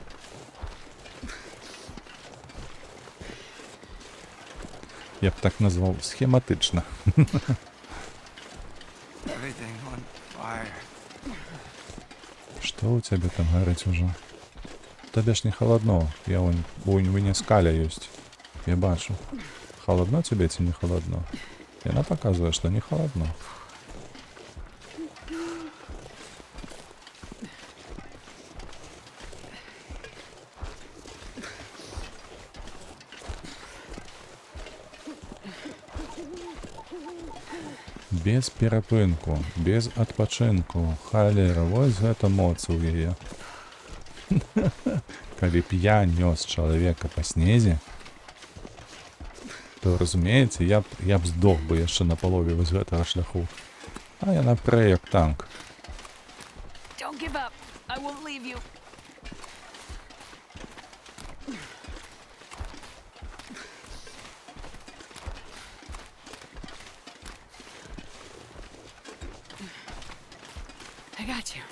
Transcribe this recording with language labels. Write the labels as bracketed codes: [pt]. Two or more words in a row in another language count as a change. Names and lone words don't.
[uk] Я б так назвав схематично. [en] Everything on fire. [ru] Что у тебя там горить уже? Тебе ж не холодно. Я вон, у меня скаля есть. [uk] Я бачу. [ru] Холодно тебе или не холодно? И она показывает, что не холодно. [be] Без перапынку, без адпачынку. Халера, вось гэта моц у яе. Калі б я нёс чалавека па снезе, то, разумееце, я б здох бы яшчэ на палове вось гэтага шляху. А яна прэ як танк. [en] Don't give up. I won't leave you. I got you.